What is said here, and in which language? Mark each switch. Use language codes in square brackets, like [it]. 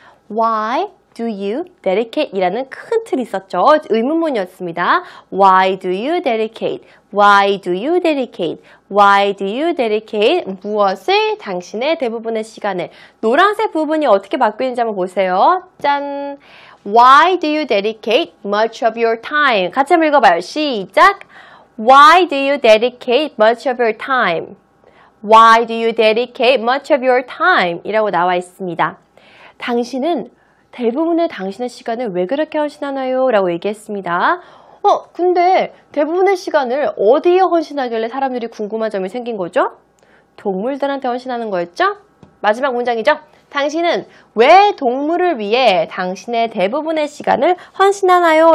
[en] Why do you dedicate? [ko] 이라는 큰 틀이 있었죠. 의문문이었습니다. [en] Why do you dedicate? Why do you dedicate? Why do you dedicate? [ko] 무엇을? 당신의 대부분의 시간을. 노란색 부분이 어떻게 바뀌는지 한번 보세요. 짠! [en] Why do you dedicate much of your time? [ko] 같이 한번 읽어봐요. 시작! [en] Why do you dedicate much of your time? Why do you dedicate much of your time? [ko] 이라고 나와 있습니다. 당신은 대부분의 당신의 시간을 왜 그렇게 헌신하나요? 라고 얘기했습니다. 근데 대부분의 시간을 어디에 헌신하길래 사람들이 궁금한 점이 생긴 거죠? 동물들한테 헌신하는 거였죠? 마지막 문장이죠? 당신은 왜 동물을 위해 당신의 대부분의 시간을 헌신하나요?